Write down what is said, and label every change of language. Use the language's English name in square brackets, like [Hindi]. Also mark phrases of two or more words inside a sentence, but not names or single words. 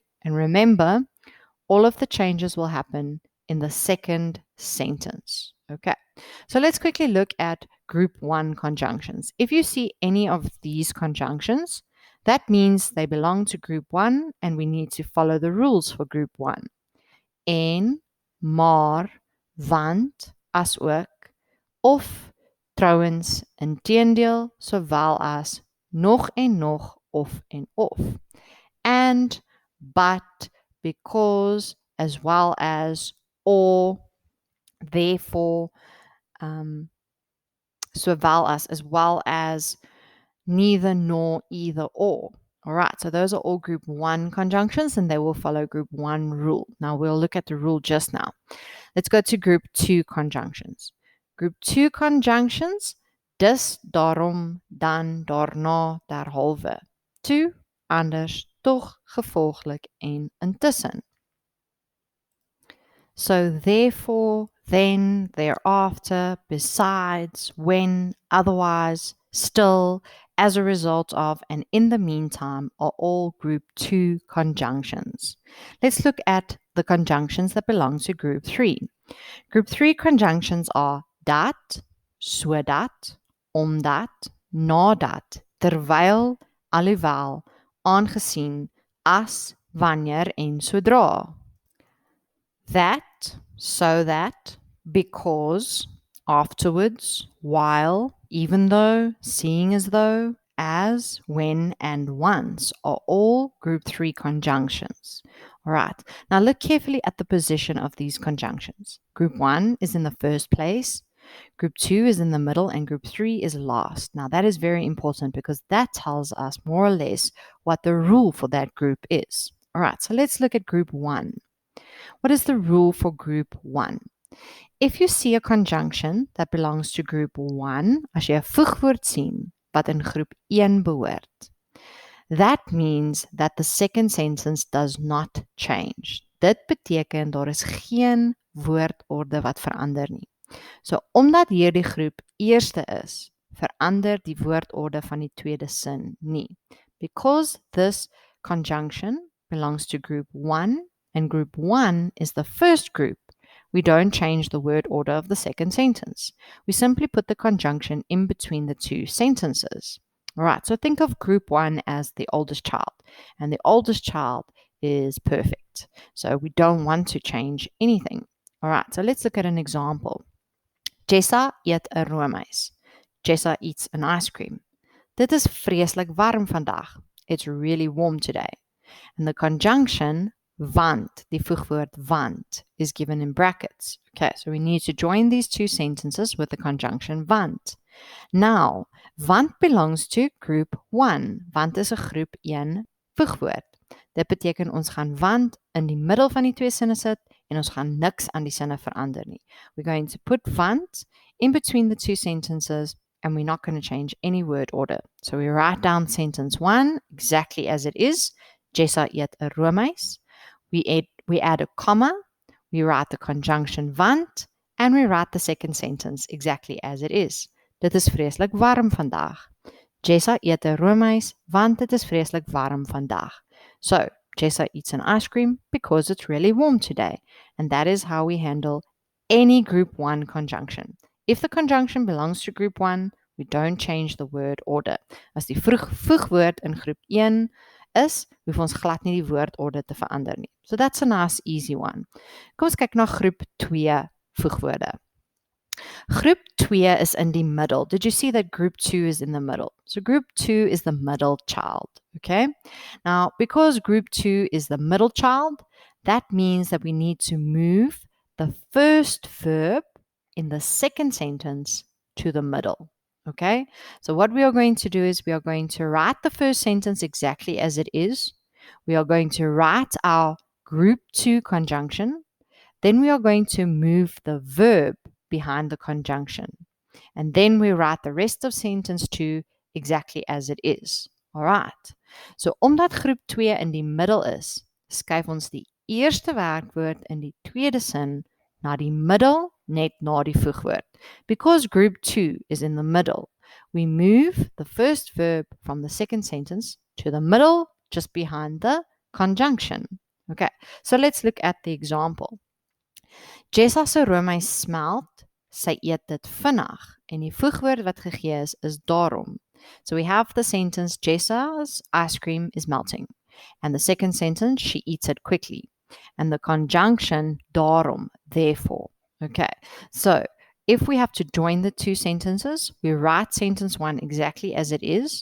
[English] And remember, all of the changes will happen in the second sentence. Okay, so let's quickly look at group 1 conjunctions. If you see any of these conjunctions, that means they belong to group 1 and we need to follow the rules for group 1. [Afrikaans] En, maar, want, asook, of, trouwens, inteendeel, sowel as, nog en nog, of en of. [English] And, but, because, as well as, or, therefore, as well as, neither nor, either or. All right, so those are all group 1 conjunctions and they will follow group 1 rule. Now we'll look at the rule just now. Let's go to group 2 conjunctions. Group 2 conjunctions, [Afrikaans] dus, daarom, dan, daarna, derhalwe. Toe, anders, toch, gevolglik en intussen. [English] So therefore, then, thereafter, besides, when, otherwise, still, as a result of, and in the meantime are all group 2 conjunctions. Let's look at the conjunctions that belong to group 3. Group 3 conjunctions are [Afrikaans] dat, sodat, omdat, nadat, terwyl, alhoewel, aangesien, as, wanneer en sodra. [English] That, so that, because, afterwards, while, even though, seeing as though, as, when, and once are all group 3 conjunctions. All right, now look carefully at the position of these conjunctions. Group 1 is in the first place, group 2 is in the middle, and group 3 is last. Now that is very important because that tells us more or less what the rule for that group is. All right, so let's look at group 1. What is the rule for group 1? If you see a conjunction that belongs to group 1, [Afrikaans] as jy 'n voegwoord sien, wat in groep 1 behoort. [English] That means that the second sentence does not change. [Afrikaans] Dit beteken daar is geen woordorde wat verander nie. So, omdat hierdie groep eerste is, verander die woordorde van die tweede sin nie. [English] Because this conjunction belongs to group 1 and group 1 is the first group, we don't change the word order of the second sentence. We simply put the conjunction in between the two sentences. All right, so think of group 1 as the oldest child, and the oldest child is perfect. So we don't want to change anything. All right, so let's look at an example. [Afrikaans] Jessa eet 'n roomys. [English] Jessa eats an ice cream. [Afrikaans] Dit is vreeslik warm vandag. [English] It's really warm today. And the conjunction want, [Afrikaans] die voegwoord want, [English] is given in brackets. Okay, so we need to join these two sentences with the conjunction want. Now, want belongs to group 1. [Afrikaans] Want is 'n groep 1 voegwoord. Dit beteken ons gaan want in die middel van die twee sinne sit en ons gaan niks aan die sinne verander nie. [English] We're going to put want in between the two sentences and we're not going to change any word order. So we write down sentence 1 exactly as it is. [Afrikaans] Jessa eet 'n roomys. [English] We add a comma, we write the conjunction want, and we write the second sentence exactly as it is. [Afrikaans] Dit is vreeslik warm vandag. Jessa eet 'n roomys want dit is vreeslik warm vandag. [English] So, Jessa eats an ice cream because it's really warm today. And that is how we handle any group 1 conjunction. If the conjunction belongs to group 1, we don't change the word order. [Afrikaans] As die voegwoord in groep 1 is, hoef ons glad nie die woordorde te verander nie. [English] So that's a nice easy one. [Afrikaans] Kom ons kyk na groep 2 voegwoorde. [English] Group 2 is [Afrikaans] in die middel. [English] Did you see that group 2 is in the middle? So group 2 is the middle child, okay? Now, because group 2 is the middle child, that means that we need to move the first verb in the second sentence to the middle, okay? So what we are going to do is we are going to write the first sentence exactly as it is. We are going to write our group 2 conjunction. Then we are going to move the verb behind the conjunction. And then we write the rest of sentence 2 exactly as it is. Alright. [Afrikaans] So omdat groep 2 in die middel is, skuif ons die eerste werkwoord in die tweede sin na die middel net na die voegwoord. [English] Because group 2 is in the middle, we move the first verb from the second sentence to the middle just behind the conjunction. Okay, so let's look at the example. [Afrikaans] Jessa se roomys smelt, sy eet dit vinnig en die voegwoord wat gegee is daarom. [English] So we have the sentence Jessa's ice cream is melting and the second sentence she eats it quickly and the conjunction daarom, therefore. Okay, so if we have to join the two sentences, we write sentence 1 exactly as it is.